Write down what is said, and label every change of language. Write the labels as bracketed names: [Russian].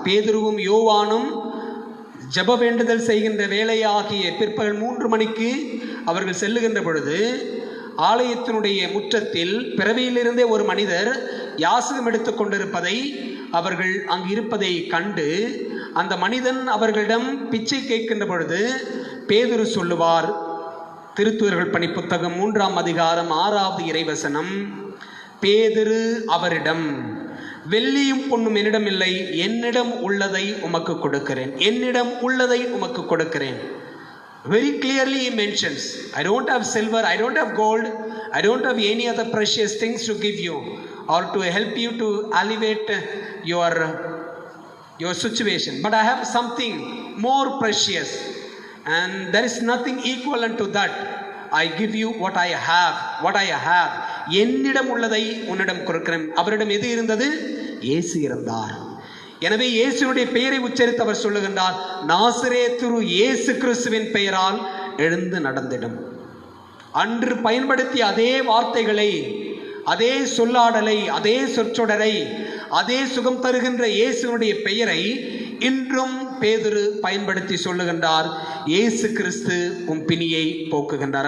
[Tamil] பேதுருவும் யோவானும் ஜெப வேண்டுதல் செய்கின்ற வேளையாகிய பிற்பகல் 3 மணிக்கு அவர்கள் செல்லுகின்ற பொழுது ஆலயத்தினுடைய முற்றத்தில் பிறவியிலிருந்தே ஒரு மனிதர் யாசகம் எடுத்து கொண்டிருப்பதை அவர்கள் அங்கு இருப்பதை கண்டு அந்த மனிதன் அவர்களிடம் பிச்சை கேட்கின்ற பொழுது பேதுரு சொல்லுவார், திருத்தூதர்கள் பணி புத்தகம் 3ஆம் அதிகாரம் 6வது இறைவசனம், பேதுரு அவரிடம், வெள்ளியும் பொன்னும் என்னிடம் இல்லை, என்னிடம் உள்ளதை உமக்கு கொடுக்கிறேன், என்னிடம் உள்ளதை உமக்கு கொடுக்கிறேன். [English] Very clearly he mentions, I don't have silver, I don't have gold, I don't have any other precious things to give you or to help you to alleviate your situation, but I have something more precious and there is nothing equivalent to that. I give you what I have. [Tamil] என்னிடம் உள்ளதை உன்னிடம் கொடுக்கிறேன். அவரிடம் எது இருந்தது? இயேசு இருந்தார். எனவே இயேசுனுடைய பெயரை உச்சரித்து அவர் சொல்லுகின்றார், நாசரேத்து இயேசு கிறிஸ்துவின் பெயரால் எழுந்து நடந்திடும். அன்று பயன்படுத்திய அதே வார்த்தைகளை, அதே சொல்லாடலை, அதே சொற்றொடரை, அதே சுகம் தருகின்ற இயேசுனுடைய பெயரை இன்றும் பேதுரு பயன்படுத்தி சொல்லுகின்றார், இயேசு கிறிஸ்து உம் பிணியை போக்குகின்றார்.